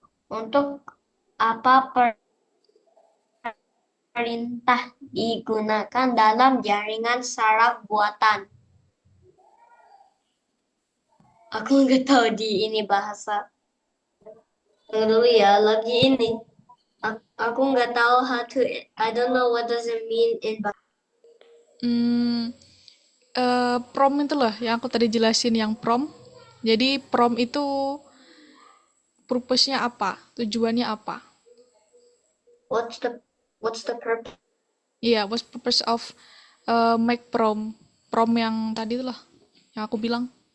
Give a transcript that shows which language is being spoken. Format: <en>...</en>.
<id>Untuk apa perintah digunakan dalam jaringan saraf buatan? Aku nggak tahu di ini bahasa. Tunggu dulu ya, lagi ini. Aku nggak tahu</id> <en>I don't know what does it mean in bahasa.</en> <id>Hmm, prom itu loh yang aku tadi jelasin yang prom. Jadi prom itu purpose-nya apa? Tujuannya apa?</id> <en>What's the purpose? Iya, what's purpose of make prom?</en> <id>Prom yang tadi itu loh, yang aku bilang.</id>